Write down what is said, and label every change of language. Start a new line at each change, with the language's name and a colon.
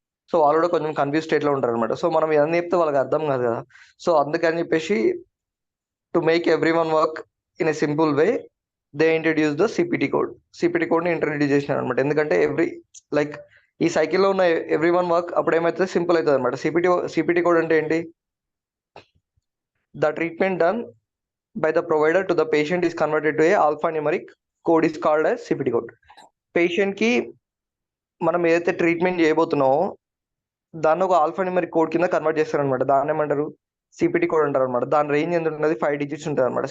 Telugu: So వాళ్ళు కూడా కొంచెం కన్ఫ్యూజ్ స్టేట్ లో ఉంటారు అనమాట. సో మనం ఇవన్నీ చెప్తే వాళ్ళకి అర్థం కాదు కదా. సో అందుకని చెప్పేసి
English: To make every one work in a simple way, they introduce the CPT code.
Telugu: CPT code ని ఇంట్రడ్యూస్ చేసినారు అనమాట. ఎందుకంటే లైక్ ఈ సైకిల్లో ఉన్న ఎవ్రీ వన్ వర్క్ అప్పుడు ఏమైతుంది, సింపుల్ అవుతుంది అనమాట. సిపిటి కోడ్ అంటే ఏంటి?
English: The treatment done by the provider to the patient is converted to a alphanumeric code is called as CPT code.
Telugu: Patient కి మనం ఏదైతే ట్రీట్మెంట్ చేయబోతున్నామో దాన్ని ఒక ఆల్ఫాన్యూమరిక్ కోడ్ కింద కన్వర్ట్ చేస్తారనమాట. దాన్ని ఏమంటారు? సిపిటి కోడ్ అంటారు అనమాట. దాని రేంజ్ ఎంత ఉంటుంది? 5 digits ఉంటుంది అనమాట.